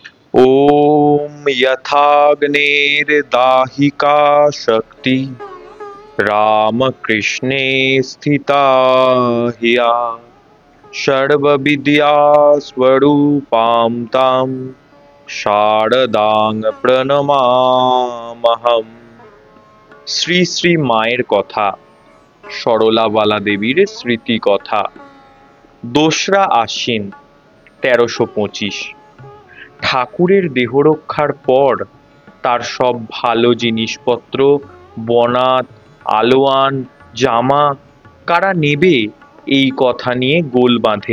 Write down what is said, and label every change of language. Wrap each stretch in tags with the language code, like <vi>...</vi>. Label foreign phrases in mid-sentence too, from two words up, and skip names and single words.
<sa>ॐ यथाग्नेर्दाहिका शक्ति रामकृष्णे स्थिता ह्या सर्वविद्यास्वरूपां तां शारदां প্রণমামহম।</sa> <bn>শ্রী শ্রী মায়ের কথা, সরলাবালা দেবীর স্মৃতি কথা। 2রা আশ্বিন 1325। ঠাকুরের দেহরক্ষার পর তার সব ভালো জিনিসপত্র, বনাত, আলোয়ান, জামা কারা নেবে এই কথা নিয়ে গোল বাঁধে।</bn>